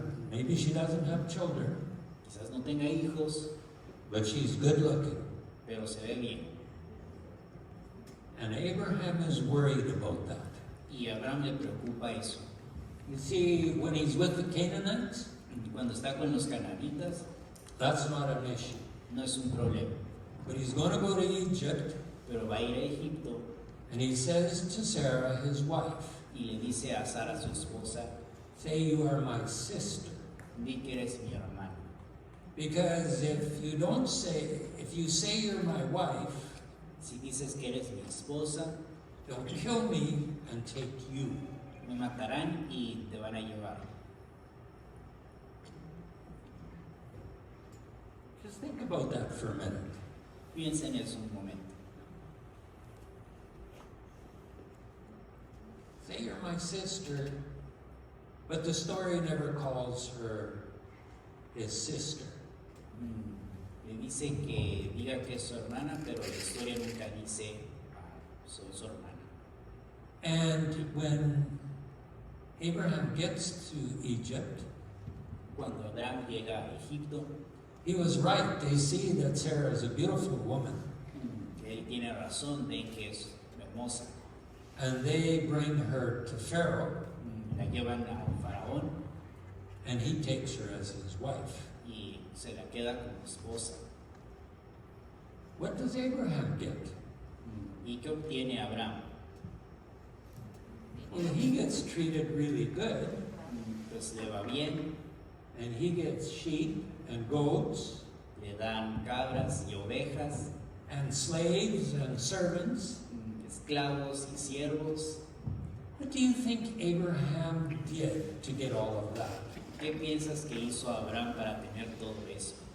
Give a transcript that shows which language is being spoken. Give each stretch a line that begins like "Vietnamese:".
English: Maybe she doesn't have children,
Spanish: Quizás no tenga hijos,
English: but she's good looking.
Spanish: pero se ve bien.
English: And Abraham is worried about that.
Spanish: Y a Abraham le preocupa eso.
English: You see, when he's with the Canaanites,
Spanish: Cuando está con los cananitas,
English: that's not an issue.
Spanish: no es un problema.
English: But he's going to go to Egypt,
Spanish: Pero va a ir a Egipto
English: and he says to Sarah, his wife,
Spanish: y le dice a Sara, su esposa,
English: say you are my sister.
Spanish: di que eres mi hermana.
English: Because if you say you're my wife,
Spanish: Si dices que eres mi esposa,
English: they'll kill me and take you.
Spanish: me matarán y te van a llevar.
English: Just think about that for a minute.
Spanish: Piensa en eso un momento.
English: Say you're my sister, but the story never calls her his sister.
Spanish: Le dice que diga que es su hermana, pero la historia nunca dice soy su hermana.
English: And when Abraham gets to Egypt,
Spanish: Cuando Abraham llega a Egipto,
English: he was right. They see that Sarah is a beautiful woman.
Spanish: él tiene razón de que es hermosa.
English: And they bring her to Pharaoh,
Spanish: La llevan a un faraón
English: and he takes her as his wife.
Spanish: y se la queda como esposa.
English: What does Abraham get?
Spanish: ¿Y qué obtiene Abraham?
English: Well, he gets treated really good,
Spanish: Pues le va bien,
English: and he gets sheep and goats,
Spanish: le dan ovejas,
English: and slaves and servants.
Spanish: esclavos y siervos.
English: What do you think Abraham did to get all of that?
Spanish: ¿Qué piensas que hizo Abraham para tener todo eso?